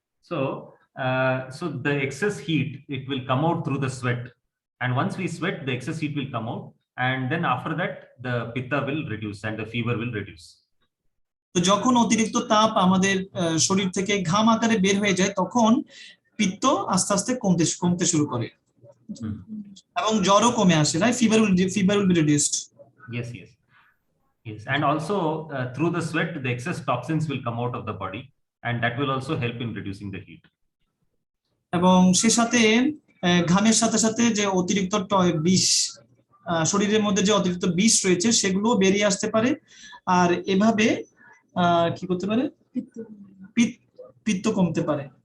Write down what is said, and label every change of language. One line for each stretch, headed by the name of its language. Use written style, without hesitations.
English: So the excess heat, it will come out through the sweat, and once we sweat, the excess heat will come out, and then after that the pitta will reduce and the fever will reduce.
Bangla: তো যখন অতিরিক্ত তাপ আমাদের শরীর থেকে ঘাম আকারে বের হয়ে যায়, তখন পিত্ত আস্তে আস্তে কমতে শুরু করে এবং জ্বরও কমে আসে, right?
English: Fever will be reduced. Yes, and also through the sweat the excess toxins will come out of the body, and that will also help in reducing the heat.
Bangla: এবং সে সাথে ঘামের সাথে সাথে যে অতিরিক্ত বিষ শরীরের মধ্যে যে অতিরিক্ত বিষ রয়েছে সেগুলো বেরিয়ে আসতে পারে, আর এভাবে কি করতে পারে, পিত্ত কমতে পারে।